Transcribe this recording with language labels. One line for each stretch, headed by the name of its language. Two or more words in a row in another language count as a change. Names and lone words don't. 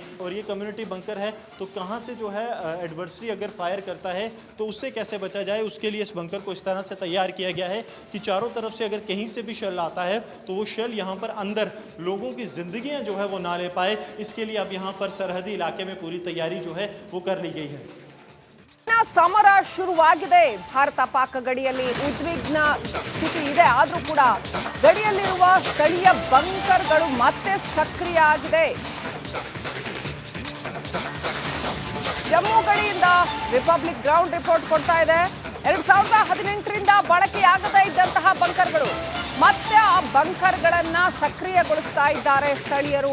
Hindi: और ये
English: community bunker
Hindi: है तो कहाँ से जो है एडवर्सरी अगर फायर करता है तो उससे कैसे बचा जाए, उसके लिए इस बंकर को इस तरह से तैयार किया गया है कि चारों तरफ से अगर कहीं से भी शेल आता है तो वो शेल यहाँ पर अंदर लोगों की ज़िंदगियाँ जो है वो ना ले पाए, इसके लिए अब यहाँ पर सरहदी इलाके में पूरी तैयारी जो है वो कर ली गई है।
Kannada: ಸಮರ ಶುರುವಾಗಿದೆ। ಭಾರತ ಪಾಕ್ ಗಡಿಯಲ್ಲಿ ಉದ್ವಿಗ್ನ ಸ್ಥಿತಿ ಇದೆ, ಆದರೂ ಕೂಡ ಗಡಿಯಲ್ಲಿರುವ ಸ್ಥಳೀಯ ಬಂಕರ್ಗಳು ಮತ್ತೆ ಸಕ್ರಿಯ ಆಗಿದೆ। ಜಮ್ಮು ಗಡಿಯಿಂದ ರಿಪಬ್ಲಿಕ್
English: ground report
Kannada: ಕೊಡ್ತಾ ಇದೆ 2018ರಿಂದ ಬಳಕೆಯಾಗದೇ ಇದ್ದಂತಹ ಬಂಕರ್ಗಳು ಮತ್ತೆ ಆ ಬಂಕರ್ಗಳನ್ನ ಸಕ್ರಿಯಗೊಳಿಸ್ತಾ ಇದ್ದಾರೆ ಸ್ಥಳೀಯರು।